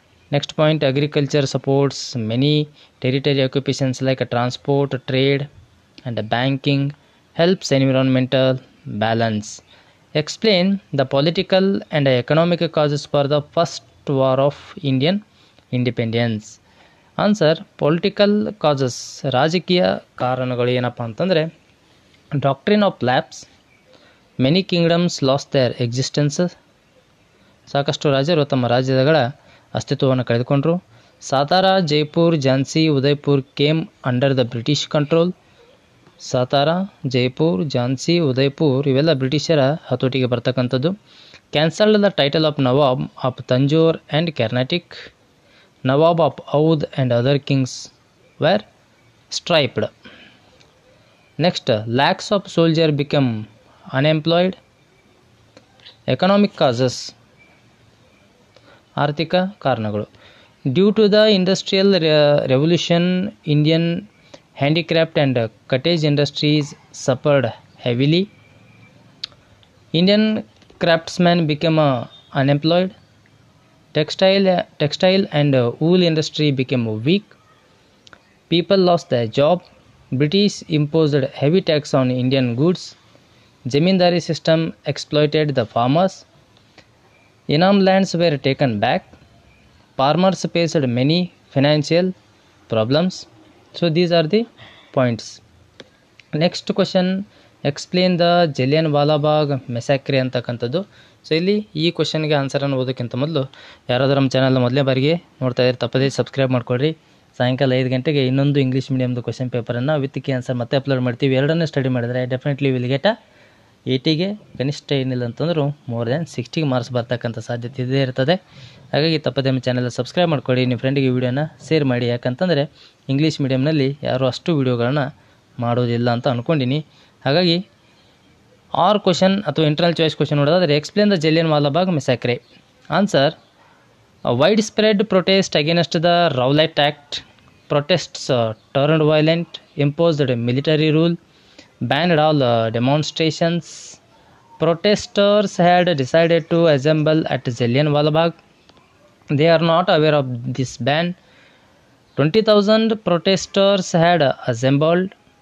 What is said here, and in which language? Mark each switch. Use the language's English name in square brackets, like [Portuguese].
[English] Next point, agriculture supports many territory occupations like transport, trade, and banking, helps environmental balance. Explain the political and economic causes for the first war of Indian independence. Answer, political causes, [Kannada] ರಾಜಕೀಯ ಕಾರಣಗಳು ಏನಪ್ಪ ಅಂತಂದರೆ [English] doctrine of lapse, many kingdoms lost their existences, [Kannada] ಸಾಕಷ್ಟು ರಾಜರು ತಮ್ಮ ರಾಜ್ಯಗಳ ಅಸ್ತಿತ್ವವನ್ನು ಕಳೆದುಕೊಂಡರು. [English] Satara, Jaipur, Jhansi, Udaipur came under the British control. [Kannada] Satara, Jaipur, Jhansi, Udaipur ಇವೆಲ್ಲ ಬ್ರಿಟಿಷರ ಹತೋಟಿಗೆ ಬರ್ತಕ್ಕಂಥದ್ದು. [English] Cancelled the title of nawab of Tanjore and Carnatic. Nawab of Oudh and other kings were striped. Next, lakhs of soldiers become unemployed. Economic causes, [Kannada] ಆರ್ಥಿಕ ಕಾರಣಗಳು. [English] Due to the industrial revolution, Indian handicraft and cottage industries suffered heavily. Indian craftsmen became unemployed. Textile and wool industry became weak. People lost their job. British imposed heavy tax on Indian goods. Zamindari system exploited the farmers. Inam lands were taken back. Farmers faced many financial problems. So these are the points. Next question, explain the Jallianwala Bagh massacre [Kannada] ಅಂತಕ್ಕಂಥದ್ದು. So ಇಲ್ಲಿ ಈ ಕ್ವಶನ್ಗೆ ಆನ್ಸರನ್ನು ಓದೋಕ್ಕಿಂತ ಮೊದಲು ಯಾರಾದರೂ ನಮ್ಮ channel ಮೊದಲನೇ ಬಾರಿಗೆ ನೋಡ್ತಾ ಇದ್ರೆ ತಪ್ಪದೇ ಸಬ್ಸ್ಕ್ರೈಬ್ ಮಾಡ್ಕೊಳ್ರಿ. ಸಾಯಂಕಾಲ 5 ಗಂಟೆಗೆ ಇನ್ನೊಂದು English ಮೀಡಿಯಮ್ದು question ಪೇಪರನ್ನು [English] with key answer [Kannada] ಮತ್ತೆ ಅಪ್ಲೋಡ್ ಮಾಡ್ತೀವಿ. ಎರಡನ್ನೇ ಸ್ಟಡಿ ಮಾಡಿದರೆ [English] definitely will get [Kannada] 80ಗೆ ಕನಿಷ್ಠ ಏನಿಲ್ಲ ಅಂತಂದರೂ [English] more than [Kannada] 60 ಮಾರ್ಕ್ಸ್ ಬರ್ತಕ್ಕಂಥ ಸಾಧ್ಯತೆ ಇದೇ ಇರ್ತದೆ. ಹಾಗಾಗಿ ತಪ್ಪದೇ ನಮ್ಮ ಚಾನಲ್ ಸಬ್ಸ್ಕ್ರೈಬ್ ಮಾಡ್ಕೊಳ್ಳಿ, ನಿಮ್ಮ ಫ್ರೆಂಡಿಗೆ ವಿಡಿಯೋನ ಶೇರ್ ಮಾಡಿ. ಯಾಕಂತಂದರೆ ಇಂಗ್ಲೀಷ್ ಮೀಡಿಯಮ್ನಲ್ಲಿ ಯಾರೂ ಅಷ್ಟು ವಿಡಿಯೋಗಳನ್ನ ಮಾಡೋದಿಲ್ಲ ಅಂತ ಅಂದ್ಕೊಂಡಿನಿ. ಹಾಗಾಗಿ ಆರ್ ಕ್ವಶನ್ ಅಥವಾ ಇಂಟರ್ನಲ್ ಚಾಯ್ಸ್ ಕ್ವಶನ್ ನೋಡೋದಾದರೆ [English] Explain the Jallianwala Bagh massacre. Answer, widespread protest against the Rowlatt act. Protests turned violent, imposed military rule, banned all demonstrations. Protesters had decided to assemble at Jallianwala Bagh. They are not aware of this ban. 20,000 protesters had assembled.